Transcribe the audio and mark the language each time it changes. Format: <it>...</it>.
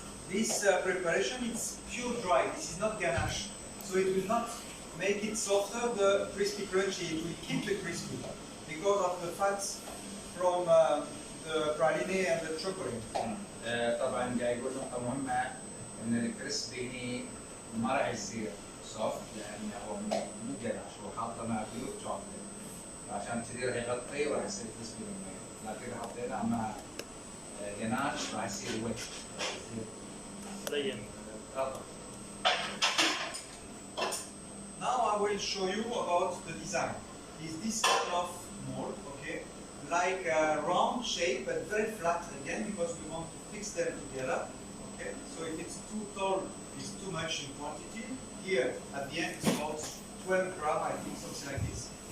<en>This preparation is pure dry. This is not ganache, so it will not make it softer. The crispy crunchy, it will keep the crispy because of the fats from the praline and the chocolate.</en> <ar>طبعا جاي يقول نقطة مهمة إن الكريسبي ما راح يصير سوفت لأنه هو مو جناش، هو حاطه مع</ar> <en>pure chocolate,</en> <ar>عشان كذي راح يغطي وراح يصير كريسبي بالمية، لكن إذا حطيناه مع جناش راح يصير ويت، راح يصير لين. رطب.</ar> <en>Now I will show you about the design. Is this kind of mold, okay? Like a round shape but very flat again because we want to fix them together. Okay? So if it's too tall, it's too much in quantity. Here at the end it's about 12 grams, I think, something like this.</en>